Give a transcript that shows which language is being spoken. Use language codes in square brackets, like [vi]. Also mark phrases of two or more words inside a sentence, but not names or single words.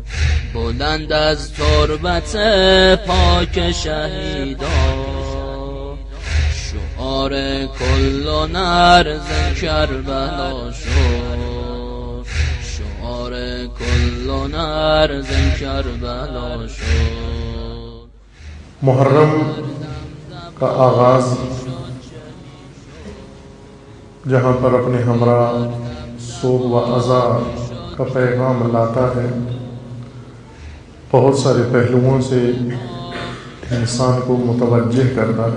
[fa] بلند از تربت پاک شهیدان، شعار کل نرز کربلا شد، شعار کل نرز کربلا شد. [ur] محرم کا آغاز جہاں پر اپنے ہمراہ سوگ و عزا کا پیغام لاتا ہے، بہت سارے پہلوؤں سے انسان کو متوجہ کرتا ہے۔